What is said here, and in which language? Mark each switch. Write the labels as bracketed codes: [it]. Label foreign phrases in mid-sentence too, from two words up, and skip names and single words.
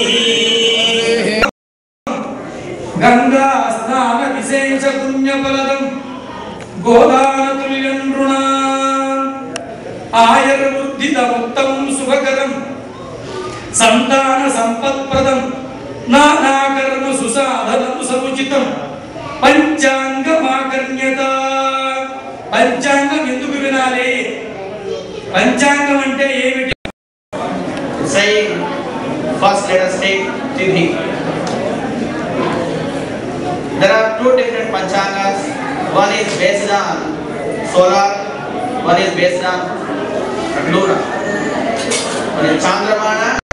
[sa] गंगा स्नान विशेष पुण्यफलदं गोदानतुल्यं नृणाम् आयुर्बुद्धिदमुत्तमं शुभकरं संतान संपत्प्रदं नानाकर्म सुसाधनं समुचितं పంచాంగమాకర్ణ్యత. [te] పంచాంగం ఎందుకు వినాలి? పంచాంగం అంటే ఏమిటి? [en] Say first let us take Tithi. There are two different panchangas. One is based on solar, one is based on lunar. One is Chandramana.